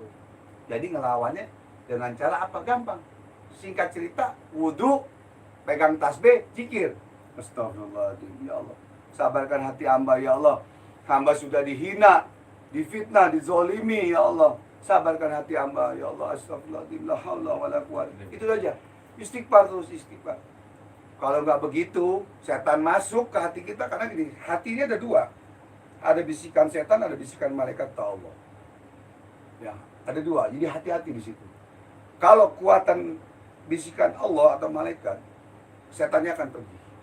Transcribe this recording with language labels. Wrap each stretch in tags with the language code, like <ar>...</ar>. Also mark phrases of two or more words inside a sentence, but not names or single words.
<id>Jadi ngelawannya dengan cara apa? Gampang. Singkat cerita, wudhu, pegang tasbih, zikir. Astagfirullahaladzim, ya Allah. Sabarkan hati hamba, ya Allah. Hamba sudah dihina, difitnah, dizolimi, ya Allah. Sabarkan hati hamba, ya Allah. Astagfirullahaladzim,</id> <ar>لا حول ولا قوة.</ar> <id>Itu saja. Istighfar terus, istighfar. Kalau nggak begitu, setan masuk ke hati kita. Karena gini, hati ini ada dua. Ada bisikan setan, ada bisikan malaikat Allah. Ya, ada dua. Jadi hati-hati di situ. Kalau kuatan bisikan Allah atau malaikat, setannya akan pergi.</id>